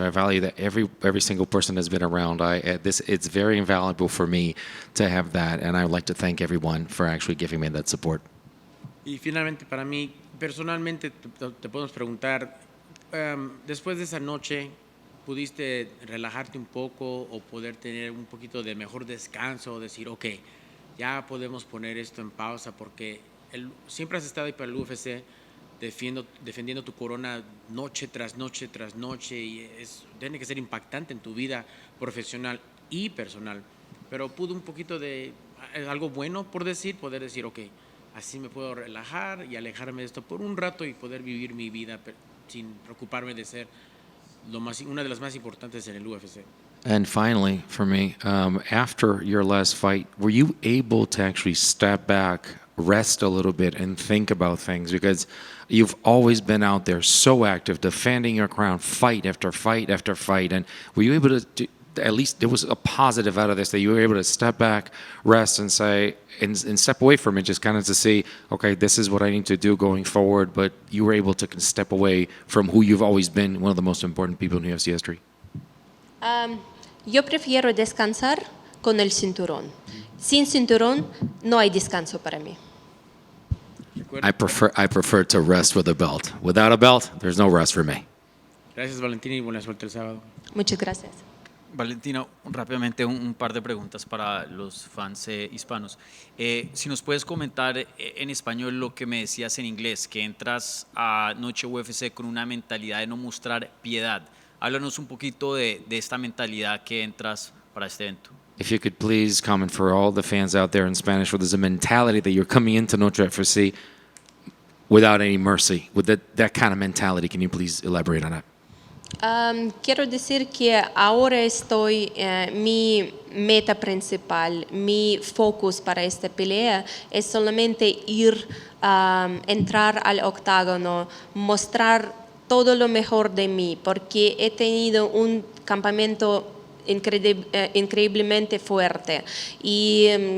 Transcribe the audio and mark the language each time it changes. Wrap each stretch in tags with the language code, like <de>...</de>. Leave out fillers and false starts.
<en>I value that every single person has been around. It's very invaluable for me to have that, and I would like to thank everyone for actually giving me that support.</en> <es>Y finalmente, para mí, personalmente, te podemos preguntar, después de esa noche, ¿pudiste relajarte un poco o poder tener un poquito de mejor descanso? Decir, ok, ya podemos poner esto en pausa, porque siempre has estado ahí para el UFC defendiendo tu corona noche tras noche tras noche, y tiene que ser impactante en tu vida profesional y personal. Pero pudo un poquito de algo bueno poder decir, ok, así me puedo relajar y alejarme de esto por un rato y poder vivir mi vida sin preocuparme de ser una de las más importantes en el UFC.</es> <en>And finally, for me, after your last fight, were you able to actually step back, rest a little bit, and think about things? Because you've always been out there so active, defending your crown, fight after fight after fight. And were you able to at least there was a positive out of this, that you were able to step back, rest, and say, and step away from it, just kind of to see, okay, this is what I need to do going forward. But you were able to step away from who you've always been, one of the most important people in UFC history.</en> <es>Yo prefiero descansar con el cinturón. Sin cinturón no hay descanso para mí.</es> <en>I prefer to rest with a belt. Without a belt, there's no rest for me.</en> <es>Gracias, Valentina, y buena suerte el sábado. Muchas gracias. Valentina, rápidamente un par de preguntas para los fans hispanos. Si nos puedes comentar en español lo que me decías en inglés, que entras a Noche UFC con una mentalidad de no mostrar piedad. Háblanos un poquito de esta mentalidad que entras para este evento.</es> <en>If you could please comment for all the fans out there in Spanish, where there's a mentality that you're coming into Noche UFC without any mercy, with that kind of mentality. Can you please elaborate on that?</en> <es>Quiero decir que ahora mi meta principal, mi focus para esta pelea es solamente entrar al octágono, mostrar todo lo mejor de mí, porque he tenido un campamento increíblemente fuerte y</es>